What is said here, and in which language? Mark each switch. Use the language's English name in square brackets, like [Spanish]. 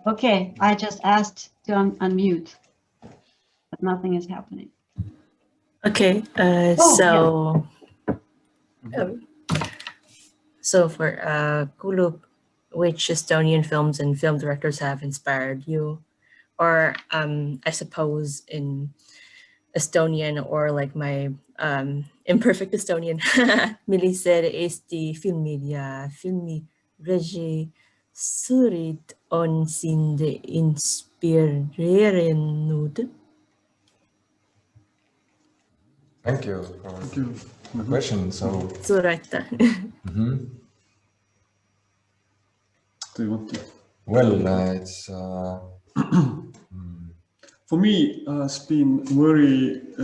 [English] Okay, I just asked to unmute, but nothing is happening. Okay, so for Puuluup, which Estonian films and film directors have inspired you? Or I suppose in Estonian, or like my imperfect Estonian, [Estonian] millised Eesti filmid ja filmirežissöörid on sind inspireerinud? [English] Thank you for the question. So [Estonian] suur aitäh. [English] Do you want to? Well, it's for me, it's been very.